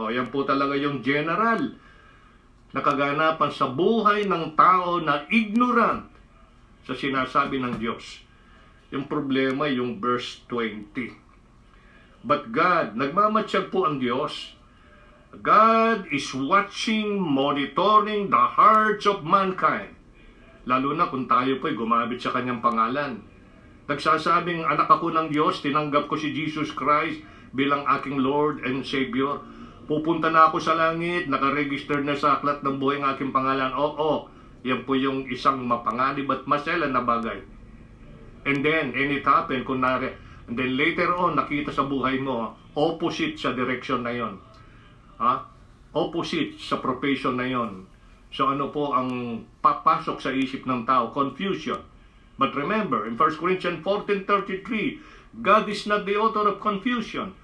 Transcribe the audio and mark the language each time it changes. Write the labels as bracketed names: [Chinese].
[Filipino] O yan po talaga yung general na kaganapan sa buhay ng tao na ignorant sa sinasabi ng Diyos. Yung problema, yung verse 20. [English] But God, [Filipino] nagmamatsyag po ang Diyos. [English] God is watching, monitoring the hearts of mankind. [Filipino] Lalo na kung tayo po'y gumamit sa kanyang pangalan. Nagsasabing, anak ako ng Diyos, tinanggap ko si Jesus Christ bilang aking Lord and Savior. Pupunta na ako sa langit, nakaregister na sa aklat ng buhay ng aking pangalan. Oo, yan po yung isang mapanganib at maselan na bagay. [English] And it happened, and then later on, [Filipino] nakita sa buhay mo, [English] opposite sa direction na yon. [Filipino] Opposite sa profession na yon. So ano po ang papasok sa isip ng tao? [English] Confusion. But remember, in 1 Corinthians 14:33, God is not the author of confusion.